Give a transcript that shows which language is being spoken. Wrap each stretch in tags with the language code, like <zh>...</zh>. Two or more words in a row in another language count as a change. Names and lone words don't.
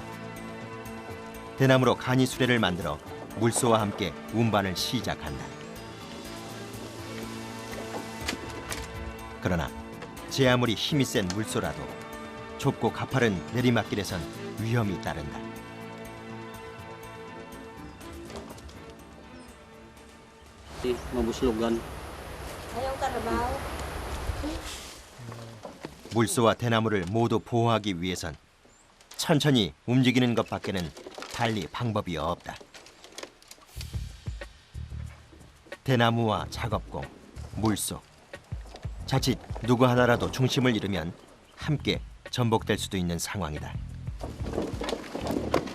<ko>대나무로 간이 수레를 만들어 물소와 함께 운반을 시작한다. 그러나 제 아무리 힘이 센 물소라도 좁고 가파른 내리막길에선 위험이 따른다.</ko> <ceb>Mabuslogan. Ayaw trabaho.</ceb> <ko>물소와 대나무를 모두 보호하기 위해선 천천히 움직이는 것밖에는 달리 방법이 없다. 대나무와 작업공, 물소. 자칫 누구 하나라도 중심을 잃으면 함께 전복될 수도 있는 상황이다.</ko>